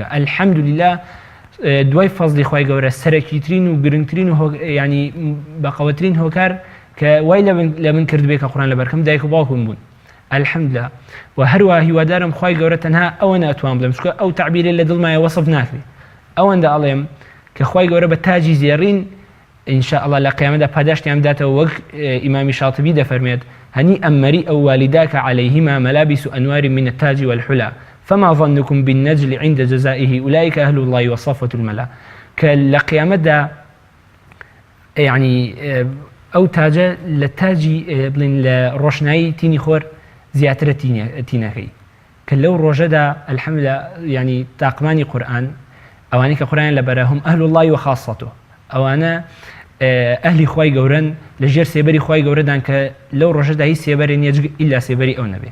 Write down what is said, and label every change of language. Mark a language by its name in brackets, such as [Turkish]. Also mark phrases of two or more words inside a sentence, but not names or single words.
[Central Kurdish] الحەمدوللا دوای فەزلی خوای گەورە سەرەکیترین و گرنگترین و ینی بەقەوەترین هۆکار کە وای لە من کردبێ کە قورئان لەبەرکەم دایک و باوکم بوون الحەمدوللا و هەروە هیوادارم خوای گەورە تەنها ئەوە ناتوان بڵێم چونکە ئەو تعبیرە لە دڵمایە وەسف ناکرێت. ئەوەندە ئەڵێم کە خوای گەورە بە تاجی زێڕین ئینشاءالله لە قیامەتدا پاداشتیان بداتەوە وەک ئیمامی شاطبی دەفەرمێت [Arabic] هنيئا مريئا والداك عليهما ملابس أنوار من التاج والحلى فما ظنكم بالنجل عند جزائه أولئك أهل الله وصفوة الملا. [Central Kurdish] كالقيامة يعني ئەو تاجە لە تاجی بڵین لە ڕۆشنایی تینی خۆر زیاترە تینەکەی کە لەو ڕۆژەدا الحەمدلله ینی تاقمانی قورئان ئەوانەی کە قورئان لە بەرەهم ئەهل [Arabic] الله وخاصته [Central Kurdish] ئەوانە ئەهلی خوای گەورەن لەژێر سێبەری خوای گەورەدان کە لەو ڕۆژەدا هیچ سێبەرێ نییە ئیلا سێبەری ئەو نەبێ